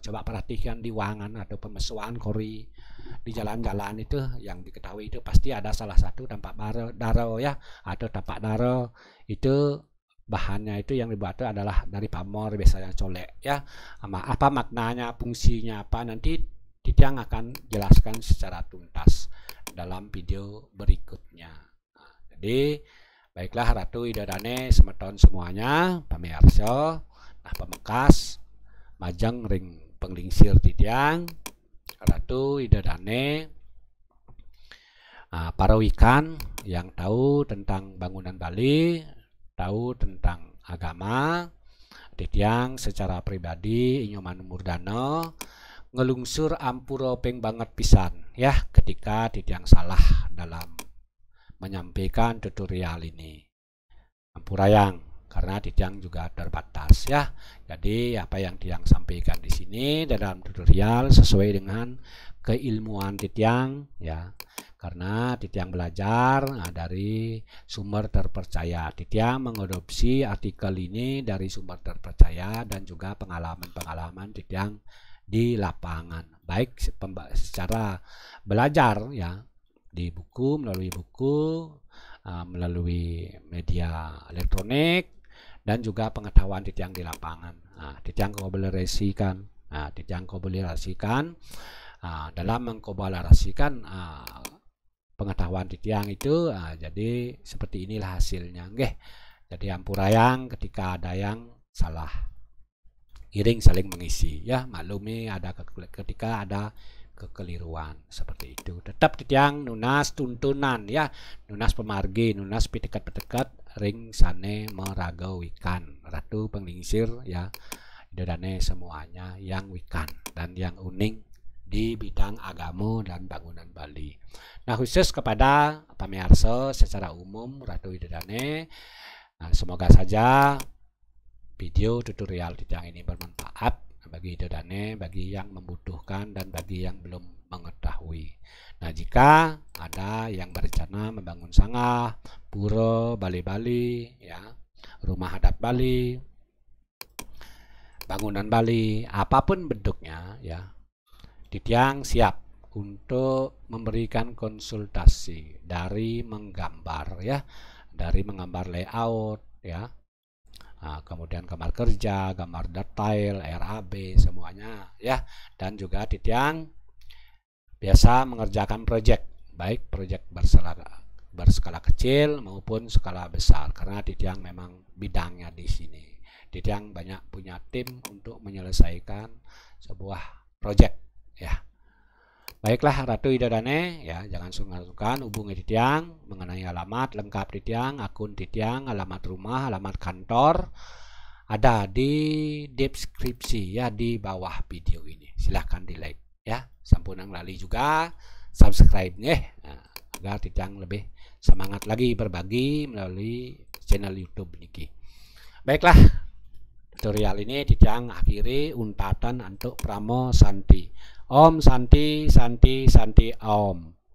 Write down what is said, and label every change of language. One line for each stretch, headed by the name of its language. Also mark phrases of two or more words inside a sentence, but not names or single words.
Indonesian: Coba perhatikan di Wangan atau pemesuan kori di jalan-jalan itu yang diketahui itu pasti ada salah satu tempat daro ya, atau tempat daro itu bahannya itu yang dibuat itu adalah dari pamor, biasanya colek ya. Apa maknanya, fungsinya apa, nanti Titiang akan jelaskan secara tuntas dalam video berikutnya. Jadi baiklah Ratu Ida Dane, semeton semuanya pamirsa,
Balinese: pamengkas majeng ring penglingsir Titiang Ratu Ida Dane,
Indonesian: para wikan yang tahu tentang bangunan Bali, tahu tentang agama. Titiang secara pribadi Inyoman Murdana
Balinese: ngelungsur ampura ping banget pisan
Indonesian: ya ketika Ditiang salah dalam menyampaikan tutorial ini. Ampurayang karena Ditiang juga terbatas ya. Jadi apa yang Ditiang sampaikan di sini dalam tutorial sesuai dengan keilmuan Ditiang ya. Karena Ditiang belajar dari sumber terpercaya. Ditiang mengadopsi artikel ini dari sumber terpercaya dan juga pengalaman-pengalaman Ditiang di lapangan. Baik secara belajar ya di buku, melalui media elektronik dan juga pengetahuan Ditiang di lapangan. Ditiang kolaborasikan dalam mengkolaborasikan pengetahuan Ditiang itu jadi seperti inilah hasilnya nggih. Jadi ampurayang ketika ada yang salah iring saling mengisi ya, maklumi ada ketika ada kekeliruan seperti itu. Tetap Ditiang nunas tuntunan ya, nunas pemargi,
Balinese: nunas pitekat-pitekat ring sane meragau wikan ratu penglingsir
Indonesian: ya, idodane semuanya yang wikan dan yang uning di bidang agama dan bangunan Bali. Nah, khusus kepada pamirsa secara umum ratu idodane, semoga saja video tutorial Ditiang ini bermanfaat bagi idodane, bagi yang membutuhkan dan bagi yang belum mengetahui. Nah, jika ada yang berencana membangun sangah, pura, Bali-Bali ya, rumah adat Bali, bangunan Bali, apapun bentuknya ya, Ditiang siap untuk memberikan konsultasi dari menggambar ya, dari menggambar layout ya, kemudian kamar kerja, gambar detail, RAB semuanya ya, dan juga Ditiang biasa mengerjakan proyek, baik proyek berskala kecil maupun skala besar, karena Ditiang memang bidangnya di sini. Ditiang banyak punya tim untuk menyelesaikan sebuah proyek ya. Baiklah ratu idodane ya, jangan sungkan-sungkan hubungi Ditiang mengenai alamat lengkap Ditiang, akun Ditiang, alamat rumah, alamat kantor ada di deskripsi ya, di bawah video ini. Silahkan di like ya,
Balinese: sampunang lali
Indonesian: juga subscribe agar Ditiang lebih semangat lagi berbagi melalui channel YouTube niki. Baiklah, tutorial ini Ditiang akhiri untatan untuk Pramo Santi.
Sanskrit: Om Santi Santi Santi Om.